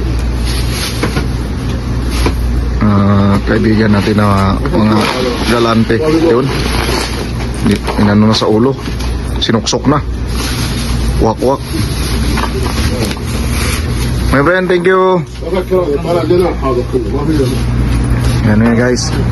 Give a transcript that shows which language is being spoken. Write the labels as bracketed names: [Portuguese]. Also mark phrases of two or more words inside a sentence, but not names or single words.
[Filipino] Kaibigan natin na mga galante yun, inano na sa ulo, sinuksok na, wak-wak. [English] My friend, thank you. [Arabic] طلع جناح هذا كله ما في جناح [Filipino] Yan nga guys,